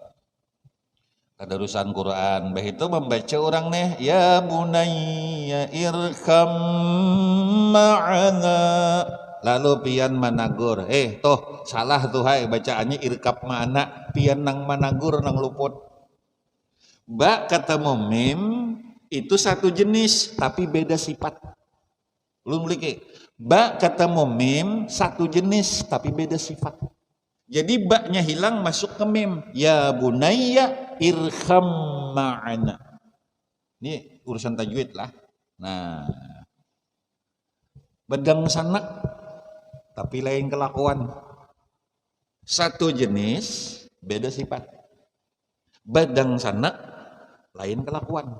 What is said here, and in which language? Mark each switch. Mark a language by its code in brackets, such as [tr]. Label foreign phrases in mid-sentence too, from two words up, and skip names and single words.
[bjn] Tadarusan Quran, bah itu membaca orang nih, [ar] يا بني اركم معنا. [bjn] Lalu pian managur, toh salah tuh hai bacaannya [ar] اركب معنا, [bjn] pian nang managur nang luput. [id] Ba ketemu mim itu satu jenis tapi beda sifat. Lu mulai ba ketemu mim satu jenis tapi beda sifat. Jadi baknya hilang masuk ke mim. [ar] يا بني ارحم معنا. [id] Ini urusan tajwid lah. [bjn] Nah, Bedang sanak tapi lain kelakuan. [id] Satu jenis beda sifat. [bjn] Bedang sanak lain kelakuan.